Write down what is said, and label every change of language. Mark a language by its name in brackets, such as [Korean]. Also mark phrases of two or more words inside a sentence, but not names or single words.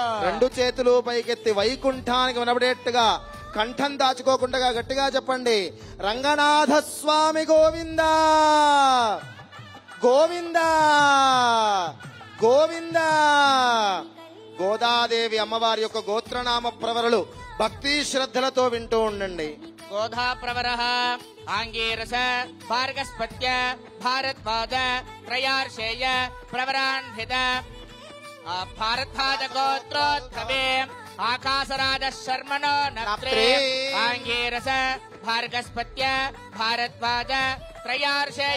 [Telugu] రెండు చేతులు పైకెత్తి వైకుంఠానికి వినబడేట్టుగా కంఠం దాచుకోకుండా గట్టిగా చెప్పండి. రంగనాథ స్వామి గోవిందా గోవిందా గోవిందా. గోదాదేవి అమ్మవారి యొక్క గోత్రనామ ప్రవరలు భక్తి శ్రద్ధలతో వింటూ ఉండండి. [Sanskrit] गोधा प्रवरः आंगीरस भार्गस्पत्य भारद्वाज त्रयार्षेय प्रवरान्वित भारद्वाज गोत्रोद्भवे आकाशराज शर्मणो नप्त्रे आंगीरस भार्गस्पत्य भारद्वाज त्रयार्षेय